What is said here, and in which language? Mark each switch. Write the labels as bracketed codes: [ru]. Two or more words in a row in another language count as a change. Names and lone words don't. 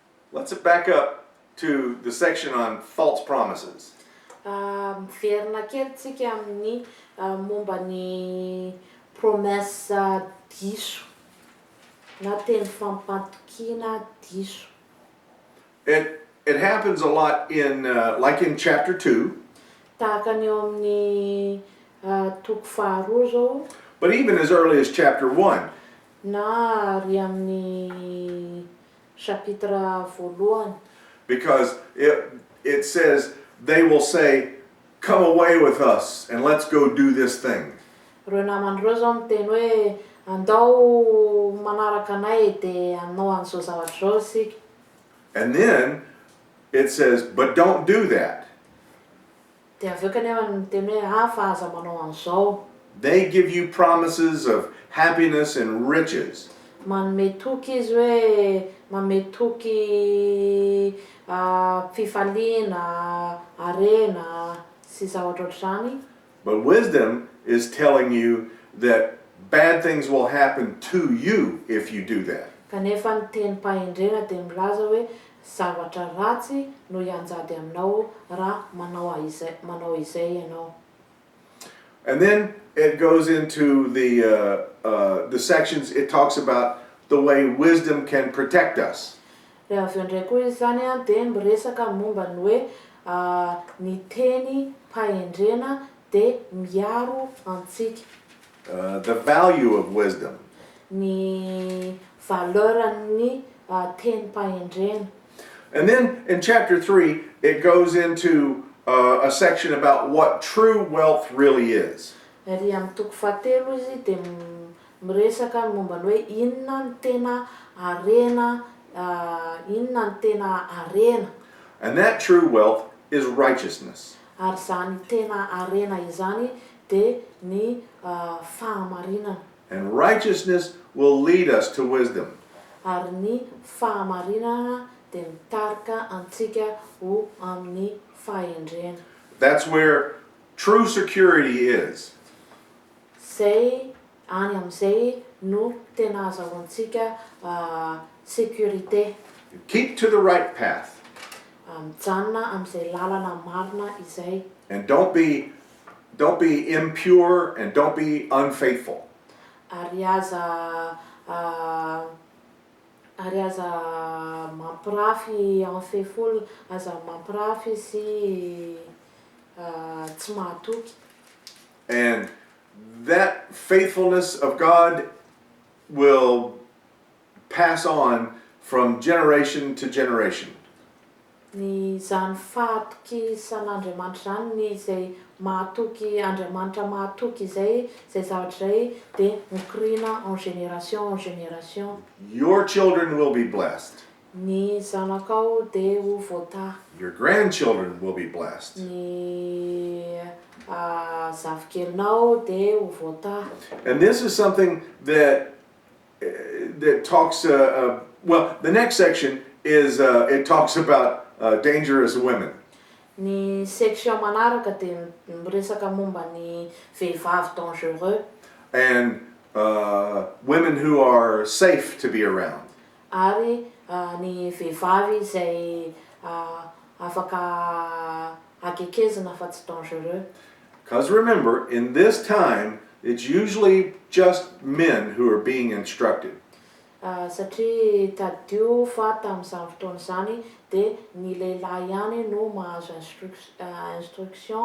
[en] Let's back up to the section on false promises. [mg] Miverina kely tsika amin'ny momba ny promesse diso na teny fampatokiana diso. [en] It happens a lot in like in chapter 2. [mg] Tahaka ny eo amin'ny toko faharoa zao, [en] But even as early as chapter 1, [mg] na ary amin'ny chapitre voalohany. [en] because it says they will say, "Come away with us and let's go do this thing." [mg] Reo namandreo zao miteny hoe andao manaraka anay de hanao an'izao zavatra zao isika. [en] And then it says, "But don't do that." [mg] De aveo kanefa miteny hoe fa aza manao an'izao. [en] They give you promises of happiness and riches. [mg] Manome toky izy hoe manome toky fifaliana, harena sy zavatra ohatr'izany. [en] But wisdom is telling you that bad things will happen to you if you do that. [mg] Kanefa ny tenim-pahendrena de milaza hoe zavatra ratsy no hianjady aminao raha manao izay ianao. [en] And then it goes into the sections. It talks about the way wisdom can protect us. [mg] Rehefa aveo ndray koa izy zany de miresaka momba ny hoe ny teny pahendrena de miaro antsika. [en] The value of wisdom. [mg] Ny valeuran'ny teny pahendrena. [en] And then in chapter 3, it goes into a section about what true wealth really is. [mg] Ary amin'ny toko fahatelo izy de miresaka momba ny hoe inona ny tena harena, inona ny tena harena. [en] And that true wealth is righteousness. [mg] Ary zany tena harena izany de ny fahamarinana. [en] And righteousness will lead us to wisdom. [mg] Ary ny fahamarinana de mitarika antsika ho amin'ny fahendrena. [en] That's where true security is. [mg] Zay any amin'izay no tena azahoantsika sécurité. [en] Keep to the right path. [mg] Mijanona amin'izay lalana marina izay. [en] And don't be impure and don't be unfaithful. [mg] Ary aza mampirafy amin'ny fehifolo, aza mampirafy sy tsy mahatoky. [en] And that faithfulness of God will pass on from generation to generation. [mg] Ny zany fahatoky san'Andriamanitra zany ny izay mahatoky Andriamanitra mahatoky zay zavatra zay de mikorina [fr] en génération en génération. [en] Your children will be blessed. [mg] Ny zanakao de ho voataha. [en] Your grandchildren will be blessed. [mg] Ny zavikelinao de ho voataha. [en] And this is something that talks, well, the next section is, it talks about dangerous women. [mg] Ny section manaraka de miresaka momba ny vehivavy dangereux. [en] And women who are safe to be around. [mg] Ary ny vehivavy izay afaka akekezana fa tsy dangereux. [en] Because remember, in this time, it's usually just men who are being instructed. [mg] Satria tadio fa tamin'izany fotoana izany de ny lehilahy ihany no mahazo instruction.